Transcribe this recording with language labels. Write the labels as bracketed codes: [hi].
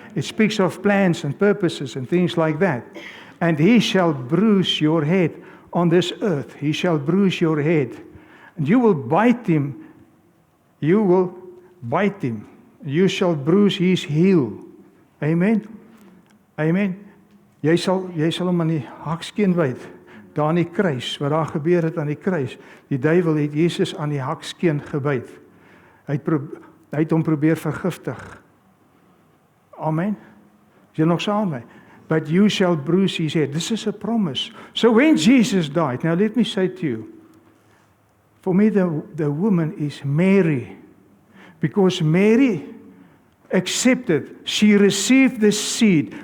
[en] It speaks of plans and purposes and things like that. And he shall bruise your head on this earth. He shall bruise your head. And you will bite him. You will bite him. You shall bruise his heel. Amen? Amen? [af] Jy sal hom aan die hakskeen byt. Daar aan die kruis, wat daar gebeur het aan die kruis. Die duiwel het Jesus aan die hakskeen gebyt. Hy het hom probeer vergiftig. Amen. Is jy nog saam met my? [en] But you shall bruise his head. This is a promise. So when Jesus died, now let me say to you, for me the woman is Mary. Because Mary accepted, she received the seed.